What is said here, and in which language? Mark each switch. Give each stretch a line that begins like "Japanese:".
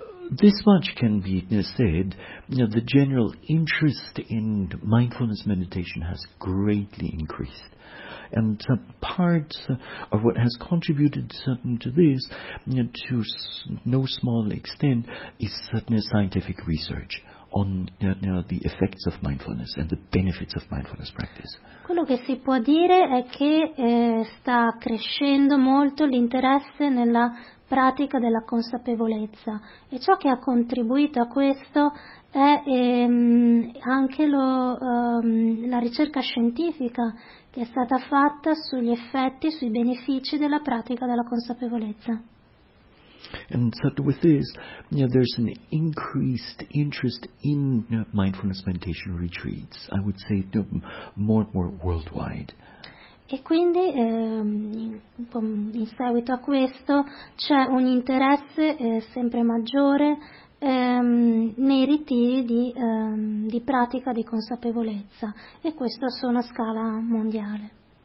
English: This much can be said, the general interest in mindfulness meditation has greatly increased. And part of what has contributed to this, to no small extent, is scientific research on the effects of mindfulness and the benefits of mindfulness practice.
Italian: Quello che si può dire è che sta crescendo molto l'interesse nella pratica della consapevolezza, e ciò che ha contribuito a questo è anche la ricerca scientifica che è stata fatta sugli effetti, sui benefici della pratica della consapevolezza.
English: And so with this, there's an increased interest in mindfulness meditation retreats, I would say more and more worldwide.
Italian: E quindi in seguito a questo c'è un interesse sempre maggiore nei ritiri di pratica di consapevolezza, e questo su una scala mondiale.